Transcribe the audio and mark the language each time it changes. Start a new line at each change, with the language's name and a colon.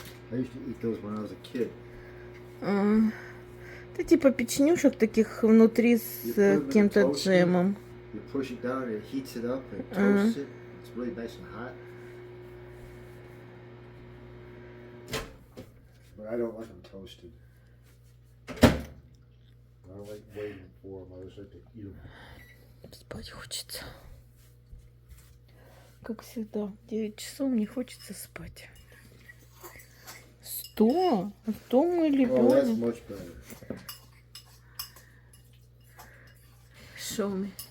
English: I used to eat those when I was a kid.
Russian: Это типа печенюшек таких внутри с каким-то джемом.
English: You push it down and it heats it up and toasts it. It's really nice and hot. But I don't like them toasted. I don't like waiting for them. I just like to eat them.
Russian: Спать хочется. Как всегда, 9 часов мне хочется спать. 100? А 100 мой
English: Oh, that's
Russian: ребенок.
English: much better. Show me.